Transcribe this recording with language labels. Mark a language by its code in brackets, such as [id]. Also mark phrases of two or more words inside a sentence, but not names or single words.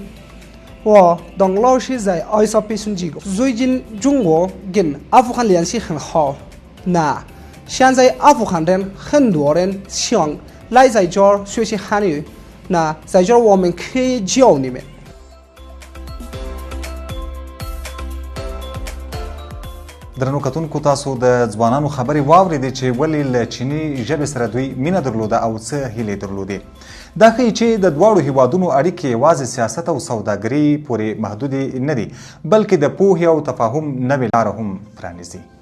[zh] 我当老师在爱沙培训机构，最近中国跟阿富汗联系很好。那现在阿富汗人很多人想来在这儿学习汉语，那在这儿我们可以教你们。 [ps] درنو کتونکو تاسو د ځوانانو خبرې واورېدې چې ولې له چیني ژبې سره دوی مینه درلوده او څه هیلې درلودې. دا ښیي چې د دواړو هیوادونو اړیکې یوازې سیاست او سوداګري پورې محدودې نه دي بلکې د پوهې او تفاهم نوې لاره هم پرانیزي.